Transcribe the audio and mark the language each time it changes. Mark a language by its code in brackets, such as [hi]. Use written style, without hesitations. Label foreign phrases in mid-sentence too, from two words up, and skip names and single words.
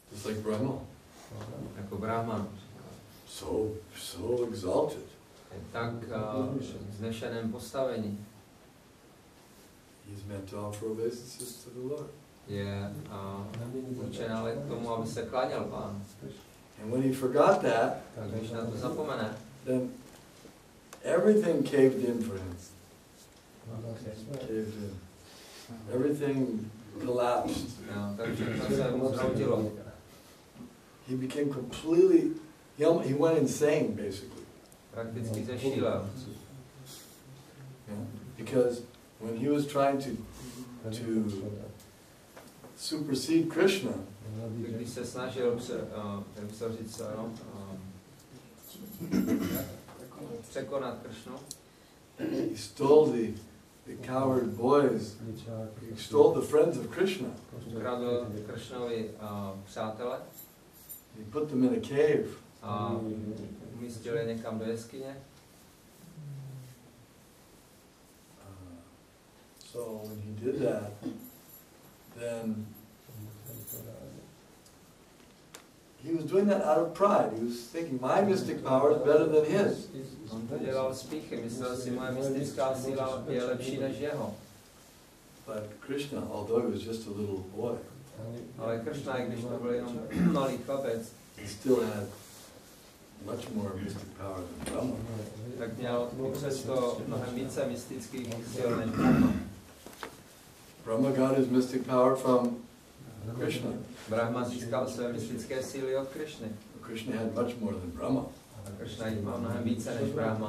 [en] like Brahma. [cs] Jako Brahman. [en] So exalted. [cs] Je tak vznešeném postavení. [en] He's meant to offer obeisances to the Lord. [cs] Je určen ale k tomu, aby se kláněl Pánu. [en] And when he forgot that, [cs] Tak když na to zapomene, [en] then everything caved in for him. Caved in. Everything collapsed. [cs] Takže to se mu zhroutilo. [en] He became completely, he went insane basically. [cs] Prakticky zešílel. [en] Yeah? Because when he was trying to supersede Krishna, [cs] Když se snažil překonat Kršnu, [en] he stole the coward boys, he stole the friends of Krishna. [cs] ukradl Kršnovi přátele [en] He put them in a cave. [cs] a umístil je někam do jeskyně. [en] So when he did that, then he was doing that out of pride. He was thinking, my mystic power is better than his. [cs] On to dělal z pýchy, myslel si, moje mystická síla je lepší než jeho. [en] But Krishna, although he was just a little boy, [cs] Ale Kršna, i když to byl jenom malý chlapec, [en] he still had much more mystic power than Brahma. [cs] tak měl i přesto mnohem více mystických sil než Brahma. [en] Brahma got his mystic power from Krishna. [cs] Brahma získal své mystické síly od Kršny. [en] Krishna had much more than Brahma. [cs] A Kršna jich má mnohem více než Brahma.